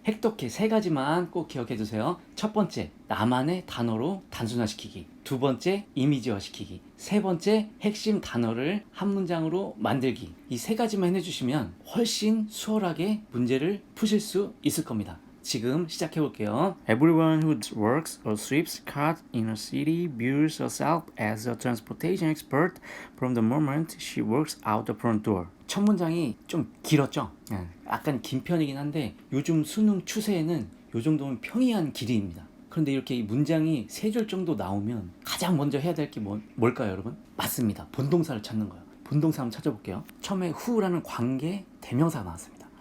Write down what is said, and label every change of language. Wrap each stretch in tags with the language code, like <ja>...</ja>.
<ko>획독해 세 가지만 꼭 기억해 두세요. 첫 번째, 나만의 단어로 단순화시키기. 두 번째, 이미지화시키기. 세 번째, 핵심 단어를 한 문장으로 만들기. 이 세 가지만 해주시면 훨씬 수월하게 문제를 푸실 수 있을 겁니다. 지금 시작해 볼게요.</ko> <en>Everyone who works or sweeps cars in a city views herself as a transportation expert from the moment she walks out the front door.</en> <ko>첫 문장이 좀 길었죠? 약간 긴 편이긴 한데 요즘 수능 추세에는 요 정도면 평이한 길이입니다. 그런데 이렇게 이 문장이 세 줄 정도 나오면 가장 먼저 해야 될 게 뭘까요, 여러분? 맞습니다. 본동사를 찾는 거예요. 본동사 한번 찾아볼게요. 처음에 who라는 관계 대명사가 나왔습니다.</ko>